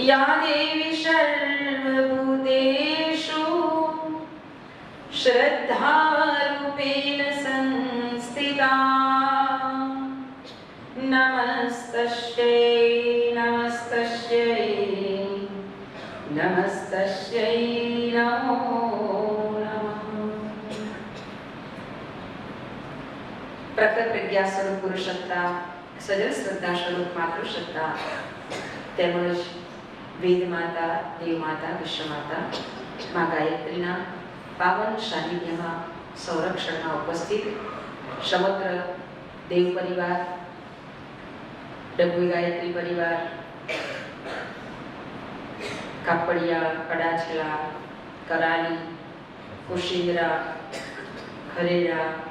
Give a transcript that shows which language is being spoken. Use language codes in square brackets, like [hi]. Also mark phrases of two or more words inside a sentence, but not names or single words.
[sa] या देवी सर्वभूतेषु श्रद्धारूपेण संस्थिता नमस्तस्यै नमस्तस्यै नमस्तस्यै नमो नमः। [hi] प्रकट प्रज्ञा स्वरूप पुरुषसत्ता, सजल श्रद्धा स्वरूप मातृसत्ता [gu] તેમજ વેદ માતા, દેવ માતા, વિશ્વ માતા માં ગાયત્રીના પાવન સાનિધ્યમાં સંરક્ષણમાં ઉપસ્થિત સમગ્ર દેવ પરિવાર, ડભોઈ ગાયત્રી પરિવાર, કાપડિયા, કડાચલા, કરાલી, કુશિંદ્રા, ખરેડા,